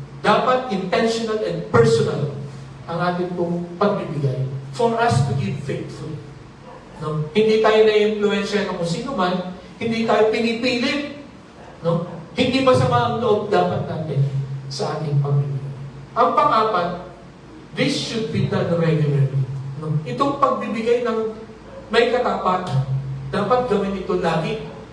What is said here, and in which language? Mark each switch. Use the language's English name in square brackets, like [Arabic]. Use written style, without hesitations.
[Filipino] Dapat [English] intentional and personal [Filipino] ang ating pong pagbibigay [English] for us to give faithfully. [Filipino] No? Hindi tayo na-influensya ng kung sino man, hindi tayo pinipilit. No? Hindi masama ang loob dapat natin sa ating pagbibigay. Ang pang-apat, [English] this should be done regularly. [Filipino] No? Itong pagbibigay ng may katapatan, dapat gawin ito lagi.